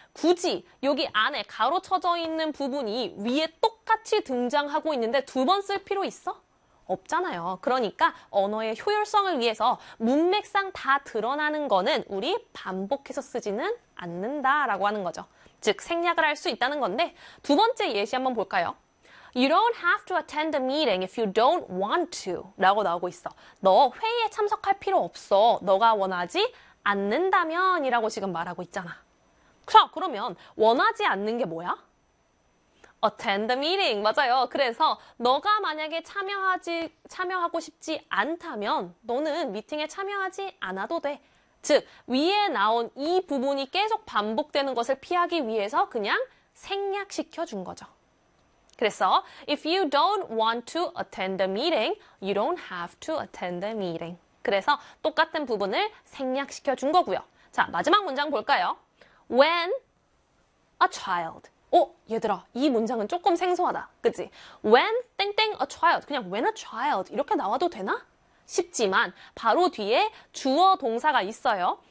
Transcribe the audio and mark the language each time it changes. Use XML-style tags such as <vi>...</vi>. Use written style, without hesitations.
<ko>굳이 여기 안에 가로쳐져 있는 부분이 위에 똑같이 등장하고 있는데 두번쓸 필요 있어? 없잖아요. 그러니까 언어의 효율성을 위해서 문맥상 다 드러나는 거는 우리 반복해서 쓰지는 않는다라고 하는 거죠. 즉, 생략을 할수 있다는 건데 두 번째 예시 한번 볼까요?</ko> <en>You don't have to attend a meeting if you don't want to</en> <ko>라고 나오고 있어. 너 회의에 참석할 필요 없어. 너가 원하지 않는다면이라고 지금 말하고 있잖아. 자, 그러면 원하지 않는 게 뭐야?</ko> <en>Attend the meeting.</en> <ko>맞아요. 그래서 너가 만약에 참여하고 싶지 않다면 너는 미팅에 참여하지 않아도 돼. 즉, 위에 나온 이 부분이 계속 반복되는 것을 피하기 위해서 그냥 생략시켜 준 거죠. 그래서</ko> <en>if you don't want to attend the meeting, you don't have to attend the meeting.</en> <ko>그래서 똑같은 부분을 생략시켜 준 거고요. 자, 마지막 문장 볼까요?</ko> <en>When a child.</en> <ko>얘들아, 이 문장은 조금 생소하다. 그치?</ko> <en>When</en> <ko>땡땡</ko> <en>a child.</en> <ko>그냥</ko> <en>when a child.</en> <ko>이렇게 나와도 되나? 싶지만, 바로 뒤에 주어 동사가 있어요.</ko>